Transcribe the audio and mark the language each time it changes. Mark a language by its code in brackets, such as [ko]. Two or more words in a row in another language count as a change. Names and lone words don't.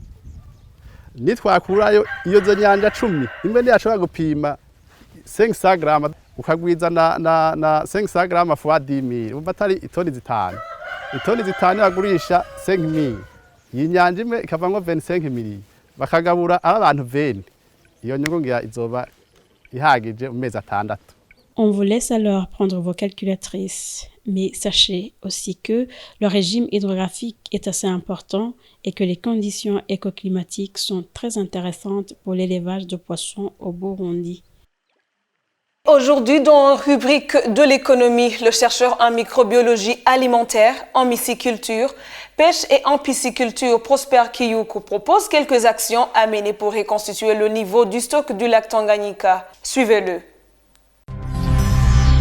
[rn] nitwakurayo iyo zo nyanja 10 imwe ntiyashobora gupima 500 grama ukagwiza na 500 grama fois 10000 umva atari itoni zitanu bagurisha 5000 iyi nyanja imwe ikavamwo 25000 bakagabura abantu 20 iyo nyungu ngira izoba ihagije mu mezi 6. [fr] On vous laisse alors prendre vos calculatrices, mais sachez aussi que le régime hydrographique est assez important et que les conditions écoclimatiques sont très intéressantes pour l'élevage de poissons au Burundi. Aujourd'hui, dans la rubrique de l'économie, le chercheur en microbiologie alimentaire, en myciculture, pêche et en pisciculture Prosper Kiyuku propose quelques actions à mener pour reconstituer le niveau du stock du lac Tanganyika.